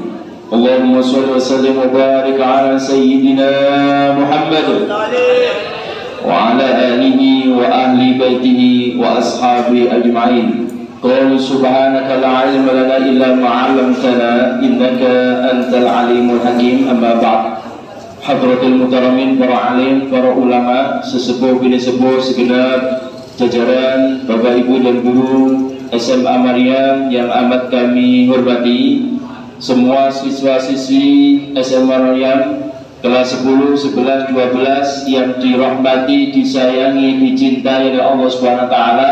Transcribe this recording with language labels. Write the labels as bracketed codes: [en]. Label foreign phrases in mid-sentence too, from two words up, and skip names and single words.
[ar] اللهم صل وسلم وبارك على سيدنا محمد وعلى آله وأهل بيته وأصحابه أجمعين. قل سبحانك لا علم لنا إلا ما علمتنا إنك أنت العليم الحكيم. أما بعد. حضرة المكرمين, [id] para alim, para ulama, sesepuh bini sepuh segenap jajaran Bapak Ibu dan guru SMA Maryam yang amat kami hormati, semua siswa-siswi SMA Maryam kelas 10, 11, 12 yang dirahmati, disayangi, dicintai oleh [ar] الله سبحانه وتعالى.